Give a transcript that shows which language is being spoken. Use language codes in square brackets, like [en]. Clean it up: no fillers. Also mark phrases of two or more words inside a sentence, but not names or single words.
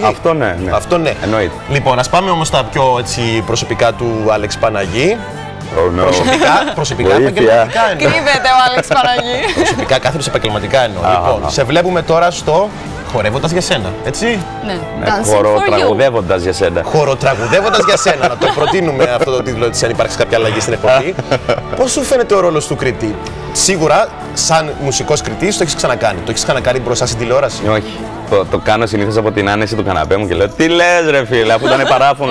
[el] Αυτό ναι, ναι. Αυτό ναι. Εννοείται. Λοιπόν, ας πάμε όμως στα πιο έτσι, προσωπικά του Άλεξ Παναγή. [en] Oh, no. [el] Προσωπικά Βοήθεια. επαγγελματικά εννοώ. Κρύβεται ο Άλεξ Παναγή. Προσωπικά κάθετος επαγγελματικά εννοώ. Λοιπόν, σε βλέπουμε τώρα στο Χορεύοντας για σένα, έτσι. Ναι, Ναι, [en] Dancing for you. [el] χοροτραγουδεύοντας για σένα. Χοροτραγουδεύοντας για σένα, να το προτείνουμε αυτό το τίτλο της αν υπάρξει κάποια αλλαγή στην εκπομπή. Πώς σου φαίνεται ο ρόλος του κριτή? Σίγουρα, σαν μουσικός κριτής, το έχεις ξανακάνει. Το έχεις ξανακάνει μπροστά στην τηλεόραση. Όχι. Το κάνω συνήθως από την άνεση του καναπέ μου και λέω τι λες ρε φίλε, αφού ήταν παράφωνο.